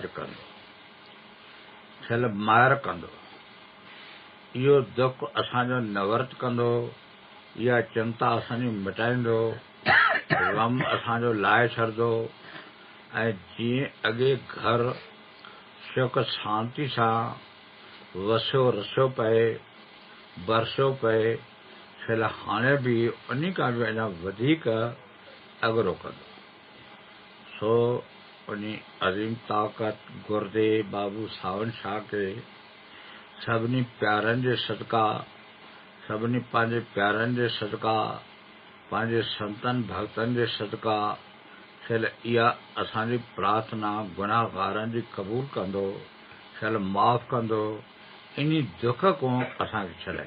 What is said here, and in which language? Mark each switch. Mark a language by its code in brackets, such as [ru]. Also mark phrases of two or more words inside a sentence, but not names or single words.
[sd] कंदो, छल माहिर कंदो, इहो दुख असांजो निवृत कंदो, इहा चिंता असांजी मिटाईंदो, ग़म असांजो लाहे छॾंदो, ऐं जीअं अॻे घर सुख शांति सां वसियो रसियो पए, बरसियो पए, छल हाणे बि उन्ही खां बि अञा वधीक अॻिरो कंदो। सो उन्ही अज़ीम ताक़त गुरुदेव बाबू सावन शाह खे सभिनी प्यारनि जे सदका, सभिनी पंहिंजे प्यारनि जे सदका, पंहिंजे संतनि भक्तनि जे सदका, छल इहा असांजी प्रार्थना गुनाहगारनि जी क़बूल कंदो, छल माफ़ कंदो, इन्ही दुख खां असांखे छॾाईंदो।